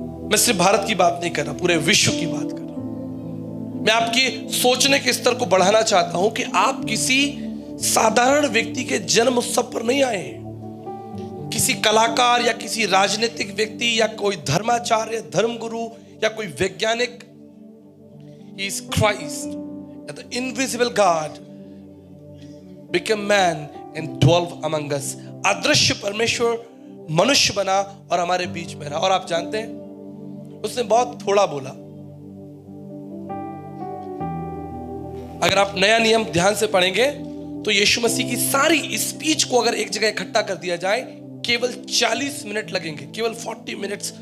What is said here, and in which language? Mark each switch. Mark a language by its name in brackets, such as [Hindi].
[Hindi] मैं सिर्फ भारत की बात नहीं कर रहा, पूरे विश्व की बात कर रहा हूं। मैं आपकी सोचने के स्तर को बढ़ाना चाहता हूं कि आप किसी साधारण व्यक्ति के जन्म उत्सव पर नहीं आए हैं, किसी कलाकार या किसी राजनीतिक व्यक्ति या कोई धर्माचार्य, धर्मगुरु या कोई वैज्ञानिक। [English] He is Christ, the invisible God became man and dwelt among us. [Hindi] अदृश्य परमेश्वर मनुष्य बना और हमारे बीच में रहा। और आप जानते हैं, उसने बहुत थोड़ा बोला। अगर आप नया नियम ध्यान से पढ़ेंगे तो यीशु मसीह की सारी स्पीच को अगर एक जगह इकट्ठा कर दिया जाए, केवल 40 मिनट लगेंगे, केवल 40 मिनट्स।